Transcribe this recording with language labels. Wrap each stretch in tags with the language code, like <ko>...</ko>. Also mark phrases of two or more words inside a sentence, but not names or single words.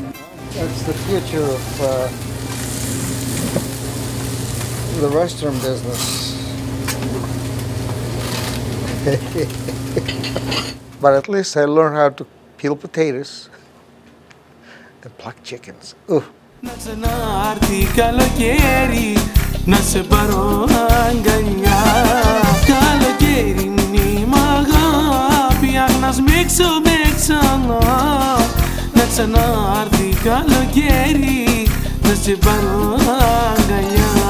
<en>That's the future of the restaurant business. But at least I learned how to peel potatoes and pluck chickens. Ooh.</en> <el>Να σε πάρω αγκαλιά, καλοκαίρι μνήμα σμίξουμε ξανά, να ξανάρθει καλοκαίρι, να σε πάρω αγκαλιά.</el>